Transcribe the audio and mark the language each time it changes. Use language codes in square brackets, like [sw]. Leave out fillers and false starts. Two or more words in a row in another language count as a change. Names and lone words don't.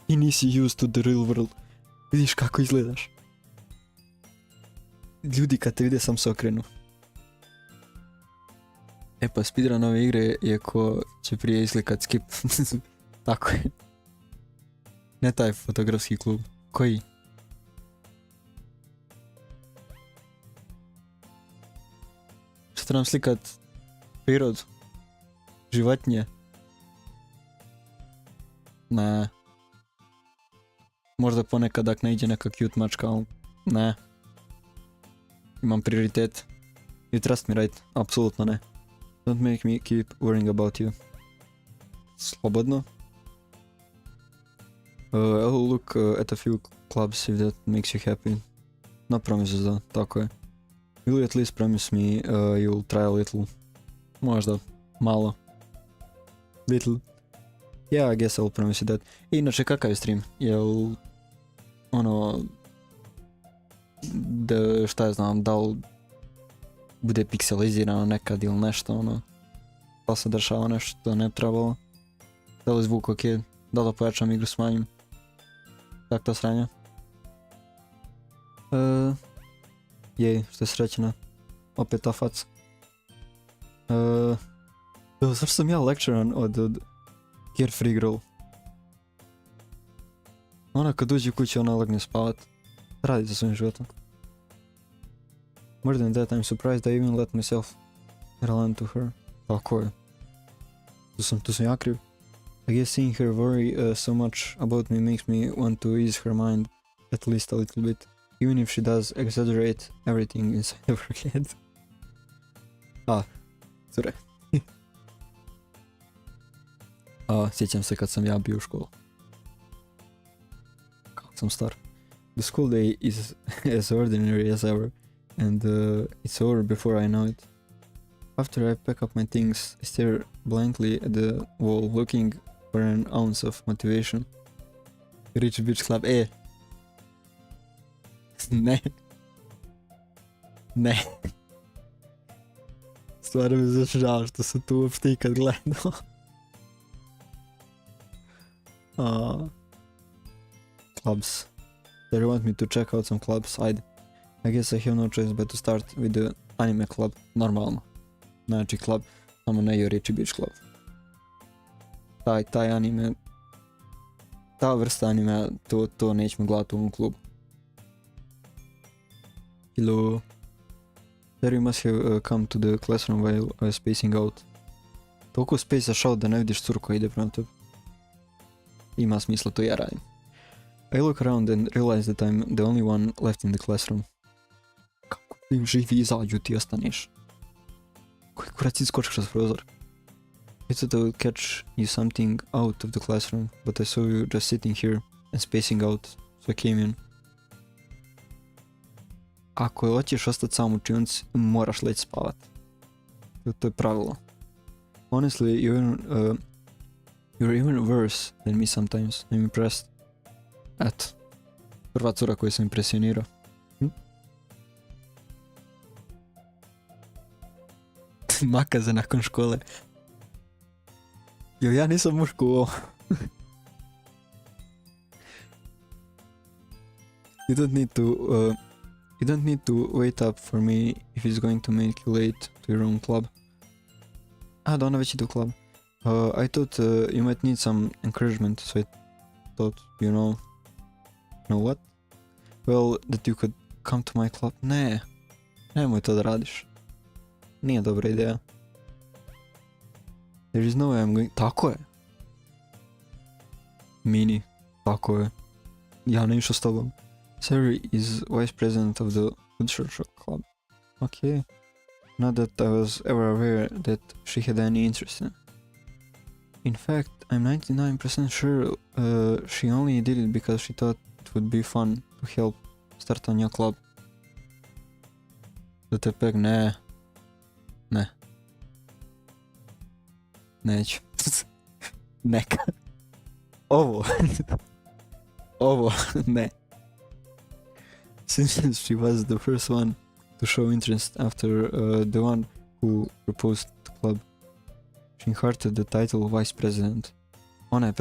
[bs] Ti nisi [en] used to the real world. [bs] Vidiš kako izgledaš. Ljudi kad te vide sam se okrenu. E pa speedrun ove igre je ko će prije izlikat skip. Tako je. Ne taj fotografski klub. Koji? Što trebam slikat prirodu? Životinje? Ne. Možda ponekad ak ne iđe neka cute mačka, ali ne. Imam prioritet. [en] You trust me, right? [bs] Apsolutno ne. [en] Don't make me keep worrying about you. [bs] Slobodno. [en] I'll look at a few clubs if that makes you happy. No promises though, [bs] tako je. [en] Will you at least promise me you'll try a little? [bs] Možda, malo. [en] Little. Yeah, I guess I'll promise you that. [bs] Inače, kakav je stream? Jel... ono... da, šta ja znam, da li bude pikselizirano nekad ili nešto, ono... da li se dešava nešto što ne trebalo? Da li zvuk ok? Da li pojačam igru smanjim? Tak to sranja? Jej, što je srećena. Opet ta faca. Zašto sam ja lecturan od Carefree Girl? Ona kad uđe u kuću ona legne spavat. Radi za svojim životom. [en] More than that, I'm surprised I even let myself relent to her. [bs] Tako je. Tu sam ja kriv. [en] I guess seeing her worry so much about me makes me want to ease her mind at least a little bit. Even if she does exaggerate everything inside of her head. [bs] Cure. Sjećam se kad sam ja bio u školu. Kako sam star. [en] The school day is as ordinary as ever, and it's over before I know it. After I pack up my things, I stare blankly at the wall, looking for an ounce of motivation. Rich Beach Club, [bs] Ne. Ne. Stvarno mi je žao što sam tu uopšte ikad gledao. [en] Clubs. They want me to check out some clubs, ajde. I guess I have no choice but to start with the anime club, [bs] normalno. Znači club, samo ne Rich Beach Club. Taj anime, ta vrsta anime, to nećemo gledati u ovom klubu. [en] Hello. There you must have come to the classroom while I was spacing out. [bs] Toliko spacaš out da ne vidiš curu koja ide prema tebi. Ima smisla, to ja radim. I look around and realize that I'm the only one left in the classroom. Kako im živi izađu, ti ostaneš. Koji kurac iskočiš kroz prozor? [en] I thought I would catch you something out of the classroom, but I saw you just sitting here and spacing out, so I came in. [bs] Ako hoćeš ostati sam u učionici, moraš leći spavat. To je pravilo. [en] Honestly, you're even worse than me sometimes. I'm impressed. [bs] Eto. Prva cura koju sam impresionirao. Makaze nakon škole. Jel ja nisam muško u ovo? [en] You don't need to wait up for me if it's going to make you late to your own club. [bs] Da ona već ide u club. [en] I thought you might need some encouragement, so I thought, know what? Well, that you could come to my club. [bs] Ne, nemoj to da radiš. Nije dobra ideja. [en] There is no way I'm going... [bs] Tako je. Mini, tako je. Ja ne išao s tobom. [en] Sari is vice president of the Woodchurch Club. Okay. Not that I was ever aware that she had any interest in it. In fact, I'm 99% sure she only did it because she thought it would be fun to help start a new club. [bs] Da te pek, ne. Neću. Neka. Ovo, ne. [en] Since she was the first one to show interest after the one who proposed the club, she inherited the title vice president.